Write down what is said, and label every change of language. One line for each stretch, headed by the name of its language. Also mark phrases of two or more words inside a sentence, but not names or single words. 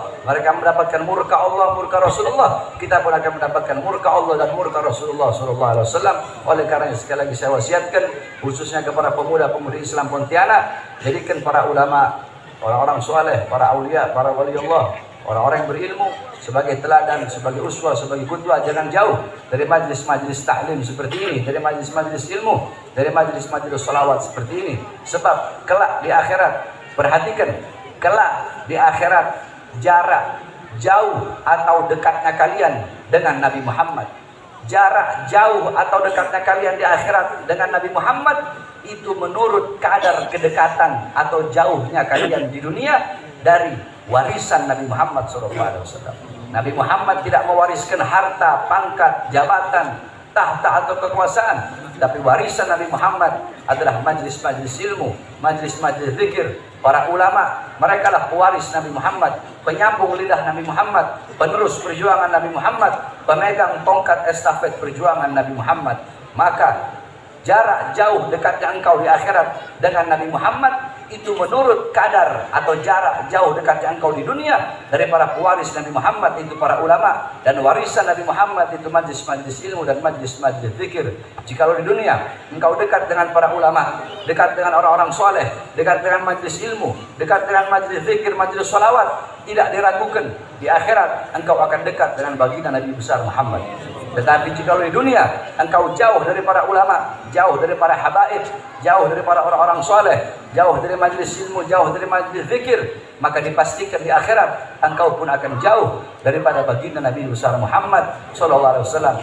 Indonesian: Mereka mendapatkan murka Allah, murka Rasulullah, kita pun akan mendapatkan murka Allah dan murka Rasulullah
Arabic: صلى الله عليه وسلم.
Indonesian: Oleh karena sekali lagi saya wasiatkan khususnya kepada pemuda-pemudi Islam Pontianak, jadikan para ulama, orang-orang soleh, para aulia, para wali Allah, Orang-orang yang berilmu sebagai teladan, sebagai uswah, sebagai qudwah, jangan jauh dari majlis-majlis ta'lim seperti ini, dari majlis-majlis ilmu, dari majlis-majlis salawat seperti ini. Sebab kelak di akhirat, perhatikan, kelak di akhirat jarak jauh atau dekatnya kalian dengan Nabi Muhammad. Jarak jauh atau dekatnya kalian di akhirat dengan Nabi Muhammad itu menurut kadar kedekatan atau jauhnya kalian di dunia dari warisan Nabi Muhammad SAW. Nabi Muhammad tidak mewariskan harta, pangkat, jabatan, tahta atau kekuasaan, tapi warisan Nabi Muhammad adalah majlis-majlis ilmu, majlis-majlis zikir. Para ulama, mereka lah pewaris Nabi Muhammad, penyambung lidah Nabi Muhammad, penerus perjuangan Nabi Muhammad, pemegang tongkat estafet perjuangan Nabi Muhammad. Maka jarak jauh dekatnya engkau di akhirat dengan Nabi Muhammad itu menurut kadar atau jarak jauh dekatnya engkau di dunia dari para pewaris Nabi Muhammad, itu para ulama, dan warisan Nabi Muhammad itu majlis-majlis ilmu dan majlis-majlis zikir. Jikalau di dunia engkau dekat dengan para ulama, dekat dengan orang-orang soleh, dekat dengan majlis ilmu, dekat dengan majlis zikir, majlis salawat, tidak diragukan di akhirat engkau akan dekat dengan baginda Nabi besar Muhammad. Tetapi jika di dunia engkau jauh dari para ulama, jauh dari para habaib, jauh dari para orang-orang soleh, jauh dari majlis ilmu, jauh dari majlis zikir, maka dipastikan di akhirat engkau pun akan jauh daripada baginda Nabi besar Muhammad SAW.